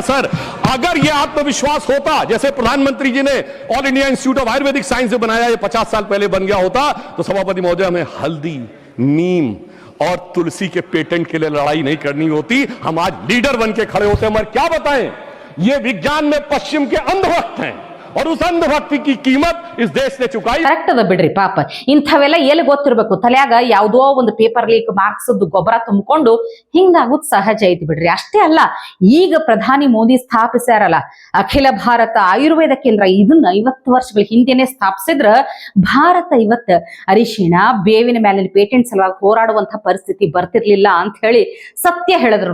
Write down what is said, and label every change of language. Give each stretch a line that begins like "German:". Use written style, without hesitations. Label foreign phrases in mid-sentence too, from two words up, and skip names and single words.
Hindi: सर, अगर यह आत्मविश्वास होता जैसे प्रधानमंत्री जी ने ऑल इंडिया इंस्टीट्यूट ऑफ आयुर्वेदिक साइंस से बनाया, ये 50 साल पहले बन गया होता, तो सभापति महोदय हमें हल्दी, नीम और तुलसी के पेटेंट के लिए लड़ाई नहीं करनी होती। हम आज लीडर बन के खड़े होते हैं। मगर क्या बताएं, ये विज्ञान में पश्चिम के अंधभक्त हैं और उस अंधभक्ति की कीमत इस देश ने चुकाई।
Kannada: ಕರೆಕ್ಟ್ ಅದ ಬಿಡ್ರಿ. ಪಾಪ ಇಂಥವೆಲ್ಲ ಎಲ್ಲಿ ಗೊತ್ತಿರ್ಬೇಕು? ತಲೆಯಾಗ ಯಾವುದೋ ಒಂದು
English: paper leak marks
Kannada: ಗೊಬ್ಬರ ತುಂಬಿಕೊಂಡು ಹಿಂಗಾಗುದ್ ಸಹಜ ಐತಿ ಬಿಡ್ರಿ. ಅಷ್ಟೇ ಅಲ್ಲ, ಈಗ ಪ್ರಧಾನಿ ಮೋದಿ ಸ್ಥಾಪಿಸ್ಯಾರಲ್ಲ ಅಖಿಲ ಭಾರತ ಆಯುರ್ವೇದ ಕೇಂದ್ರ, ಇದನ್ನ 50 ವರ್ಷಗಳ ಹಿಂದೆನೆ ಸ್ಥಾಪಿಸಿದ್ರ ಭಾರತ ಇವತ್ತು ಅರಿಶಿಣ, ಬೇವಿನ ಮೇಲಿನ ಪೇಟೆಂಟ್ ಸಲುವಾಗಿ ಹೋರಾಡುವಂತ ಪರಿಸ್ಥಿತಿ ಬರ್ತಿರ್ಲಿಲ್ಲ ಅಂತ ಹೇಳಿ ಸತ್ಯ ಹೇಳಿದ್ರು.